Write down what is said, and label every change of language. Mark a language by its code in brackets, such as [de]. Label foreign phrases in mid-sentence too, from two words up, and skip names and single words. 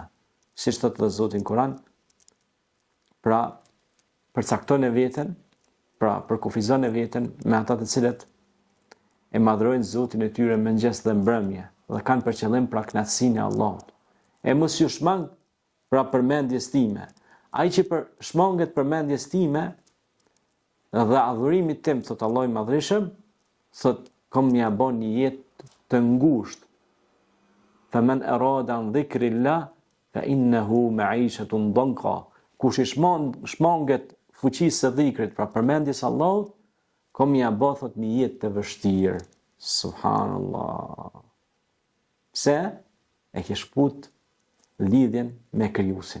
[sq] Siç thot dhe Zoti në Kur'an, pra përcakton e veten, pra përkufizon e veten me ata të cilët e madhrojnë Zotin e tyre mëngjes dhe mbrëmje dhe kanë për qëllim pra kënaqësinë e Allahut. E mos ju shmang pra përmendjes time. Ai që shmanget përmendjes time dhe adhurimit tim, thot Allahu i Madhreshëm, thot kom mja bon një jetë të ngushtë. [ar] فمن أراد عن ذكر الله فإنه معيشة ضنكا. [sq] Kush i shmanget fuqisë së dhikrit, pra përmendjes Allahut, kom mja bë thot një jetë të vështirë. Subhanallah. Pse? E ke shkput lidhjen me krijuesin.